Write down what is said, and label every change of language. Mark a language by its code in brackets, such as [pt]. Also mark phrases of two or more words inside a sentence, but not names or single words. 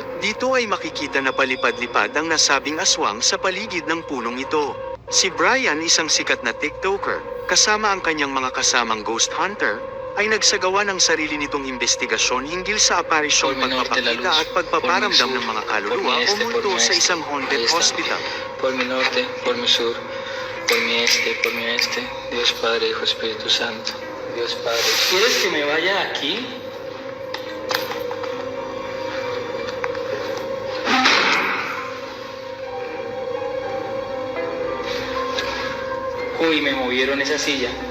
[tl] Dito ay makikita na palipad-lipad ang nasabing aswang sa paligid ng punong ito. Si Brian, isang sikat na TikToker, kasama ang kanyang mga kasamang [en] ghost hunter, [tl] ay nagsagawa ng sarili nitong investigasyon hinggil sa aparisyong pagpapakita at pagpaparamdam ng mga kaluluwa o multo sa isang [en] haunted hospital. [es] Por mi norte, por mi sur, por mi este, Dios Padre, Hijo, Espíritu Santo, Dios Padre. ¿Quieres que me vaya aquí? Uy, me movieron esa silla.